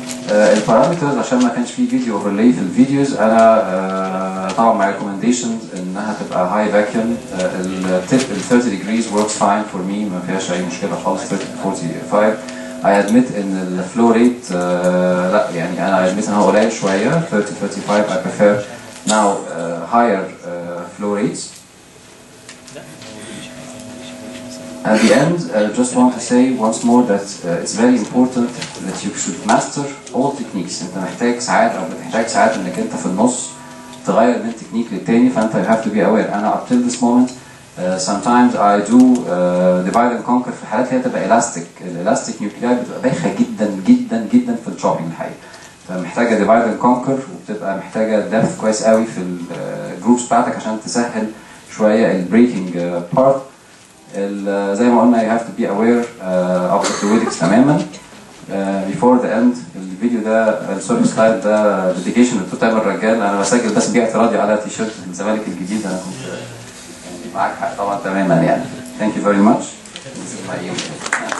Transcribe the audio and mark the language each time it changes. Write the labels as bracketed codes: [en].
[ar] البارامترز عشان ما كانش فيه فيديو اوفرلاي في الفيديوز، انا طبعا مع ريكومنديشنز انها تبقى هاي فاكيوم. [en] ال 30 degrees works fine for me، [ar] ما فيهاش اي مشكله خالص. 45 [en] I admit [ar] ان الفلو ريت لا يعني انا admit ان هو قليل شويه. [en] 35 I prefer now higher flow rates. At the end, I just want to say once more that it's very important that you should master all techniques. [ar] انت محتاج ساعات او بتحتاج ساعات انك انت في النص تغير من تكنيك للتاني، فانت [en] you have to be aware. انا up till this moment sometimes I do divide and conquer [ar] في حالات اللي هي تبقى [en] elastic. [ar] الالاستيك نيوكلياي بتبقى بايخه جدا جدا جدا في الشوبينج الحقيقه، فمحتاجه [en] divide and conquer [ar] وبتبقى محتاجه depth كويس قوي في الجروبس بتاعتك عشان تسهل شويه البريكنج بارت. زي ما قلنا [en] you have to be aware of the fluidics تماما. before the end [ar] الفيديو ده السوري سلايد ده ديديكيشن لتوتال الرجال. انا بسجل بس بيه اعتراضي على تيشيرت الزمالك الجديد. انا كنت معاك حق طبعا تماما يعني. [en] Thank you very much. This is my email.